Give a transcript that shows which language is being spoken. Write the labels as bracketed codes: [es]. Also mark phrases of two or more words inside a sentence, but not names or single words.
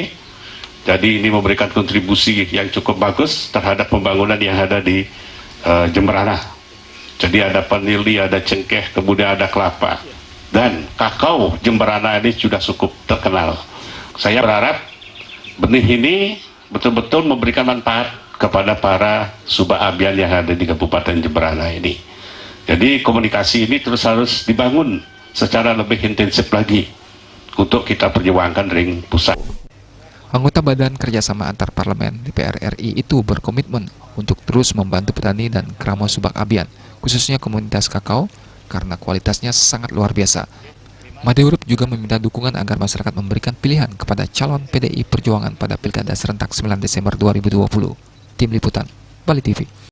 [id] Jadi ini memberikan kontribusi yang cukup bagus terhadap pembangunan yang ada di Jemberana. Jadi ada vanili, ada cengkeh, kemudian ada kelapa. Dan kakao Jemberana ini sudah cukup terkenal. Saya berharap benih ini betul-betul memberikan manfaat kepada para subak abian yang ada di Kabupaten Jemberana ini. Jadi komunikasi ini terus harus dibangun secara lebih intensif lagi untuk kita perjuangkan ring pusat. Anggota Badan Kerjasama Antar Parlemen DPR RI itu berkomitmen untuk terus membantu petani dan kerama subak abian, khususnya komunitas kakao, karena kualitasnya sangat luar biasa. Imade Urip juga meminta dukungan agar masyarakat memberikan pilihan kepada calon PDI Perjuangan pada Pilkada serentak 9 Desember 2020. Tim Liputan, Bali TV.